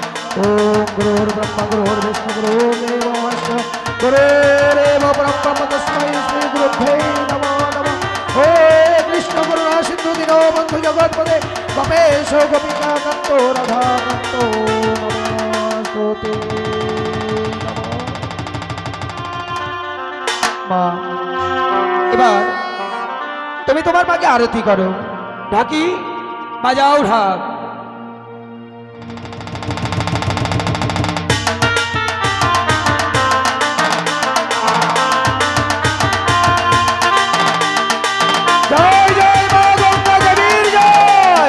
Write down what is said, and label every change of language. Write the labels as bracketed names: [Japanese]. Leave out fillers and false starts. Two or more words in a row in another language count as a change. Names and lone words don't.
[Sanskrit] ओम गुरुर्ब्रह्मा गुरुर्विष्णु गुरुर्देवो महेश्वरः गुरुरेव परब्रह्म तस्मै श्री गुरुभ्ये नमः नमः। हे कृष्ण करुणा सिंधु दीनबन्धु जगत्पते गोपेश गोपिका कान्तो राधा कान्तो नमोस्तुते। [Bangla] মা, এবার তুমি তোমার মাকে আরতি করো। ঢাকি বাজাও ঢাক। জয় জয় মা গঙ্গা দেবীর জয়।